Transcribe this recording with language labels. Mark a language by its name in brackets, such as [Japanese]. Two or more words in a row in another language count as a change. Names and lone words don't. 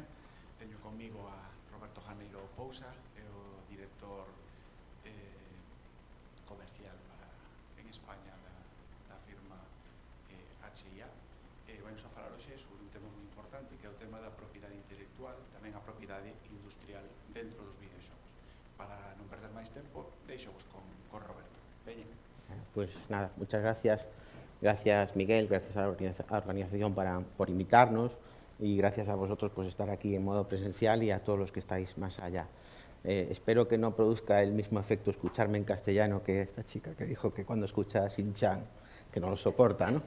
[Galician] Teño comigo a Roberto Janeiro Pousa, é o director comercial en España da firma HIA. Vamos a falar hoxe sobre un tema moi importante, que é o tema da propiedade intelectual, tamén a propiedade industrial dentro dos videoxogos. Para non perder máis tempo, deixo-vos con Roberto. Veña. [Spanish] Pues nada, muchas gracias. Gracias, Miguel, gracias a la organización por invitarnos y gracias a vosotros por estar aquí en modo presencial y a todos los que estáis más allá. Espero que no produzca el mismo efecto escucharme en castellano que esta chica que dijo que cuando escucha a Shin-Chan, que no lo soporta, ¿no?